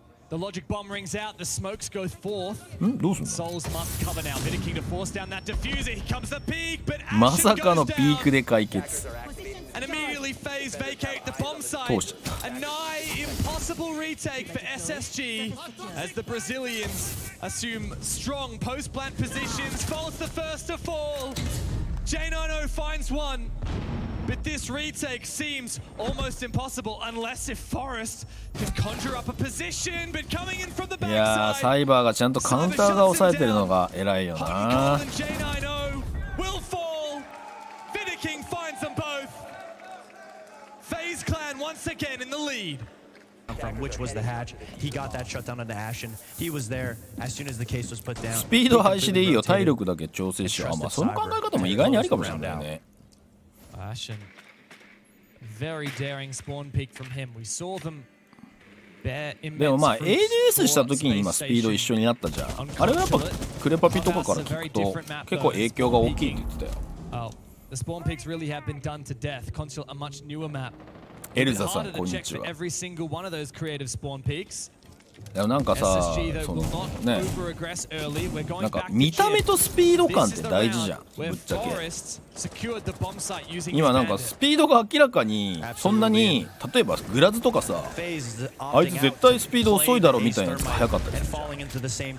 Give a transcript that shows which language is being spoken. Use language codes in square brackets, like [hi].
[en] The logic bomb rings out, the smokes go forth. [ja] どうすんの [en] Souls must cover now. Vidiking to force down that diffuser. Here comes the peak, but [ja] まさかのピークで解決。 [en] And immediately FaZe vacate the bomb site. A nigh impossible retake for SSG as the Brazilians assume strong post-plant positions. Falls the first to fall. J90 finds one. But this retake seems almost impossible unless if Forest can conjure up a position. But coming in from the backside. [ja] いやー、サイバーがちゃんとカウンターが抑えてるのが偉いよな。 [en] J90 will fall. Vidiking finds them both. FaZe clan once again in the lead. From which was the hatch. He got that shut down on the Ashen. He was there as soon as the case was put down. [ja] スピード廃止でいいよ。体力だけ調整しよう。まあその考え方も意外にありかもしれないね。 [en] Ashen, very daring spawn peek from him. We saw them. [ja] でもまあ ADS した時に今スピード一緒になったじゃん。あれはやっぱクレパピとかから聞くと結構影響が大きいって言ってたよ。 [en] The spawn peaks really have been done to death. Consulate, a much newer map. [ja] エルザさんこんにちは。 [en] Every single one of those creative spawn peaks. [ja] でもなんかさ、そのね、なんか見た目とスピード感って大事じゃん、ぶっちゃけ。今なんかスピードが明らかにそんなに、例えばグラズとかさ、あいつ絶対スピード遅いだろみたいなやつが速かったりするじゃん。